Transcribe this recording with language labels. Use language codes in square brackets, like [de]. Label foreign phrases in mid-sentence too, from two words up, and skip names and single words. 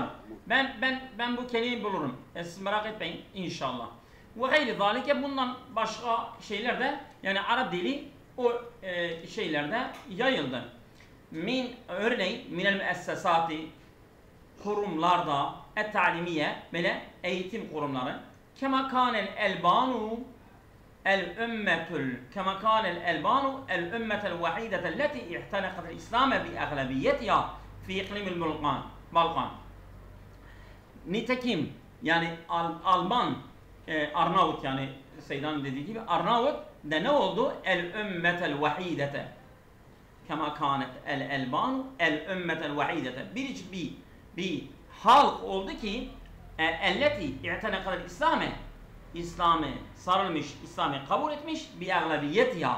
[tr] Ben bu kelimeyi bulurum. Siz merak etmeyin inşallah. [ar] وغير ذلك [tr] bundan başka şeyler de yani Arap dili o şeylerde yayıldı. [ar] Örneğin من المؤسسات kurumlarda et-talimiye [tr] böyle eğitim kurumları [ar] كما كان الألبان كما كان الألبان الأمة الوحيدة التي اعتنقت الإسلام بأغلبيتها في إقليم البلقان. [tr] Nitekim yani Alban, Arnavut yani Seydan'ın dediği gibi Arnavut da ne oldu? [ar] الأمة الواحدة. كما كانت الألبان الأمة الواحدة. [tr] Bir halk oldu ki [ar] التي اعتنقت الإسلام, [tr] İslam'ı sarılmış, İslam'ı kabul etmiş bir aglabiyet ya.